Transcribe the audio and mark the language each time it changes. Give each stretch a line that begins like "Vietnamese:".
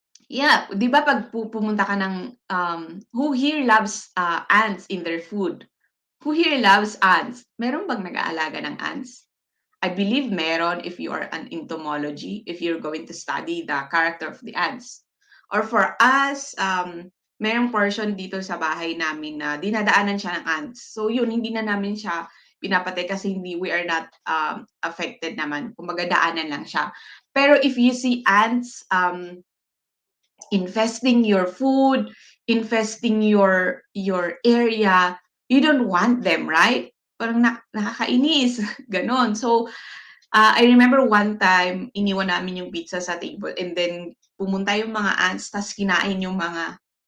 English: Yeah,
Filipino: 'di ba pag pumunta ka ng
English: who here loves ants in their food? Who here loves ants?
Filipino: Meron bang nag-aalaga ng ants?
English: I believe meron if you are an entomology, if you're going to study the character of the ants. Or for us,
Filipino: merong portion dito sa bahay namin na dinadaanan siya ng ants. So yun, hindi na namin siya pinapatay kasi
English: we are not affected
Filipino: naman. Kumbaga daanan lang siya.
English: Pero if you see ants infesting your food, infesting your area, you don't want them, right?
Filipino: Parang nakakainis, ganon.
English: So, I remember one time,
Filipino: iniwan namin yung pizza sa table
English: and then
Filipino: pumunta yung mga ants, tas kinain yung mga.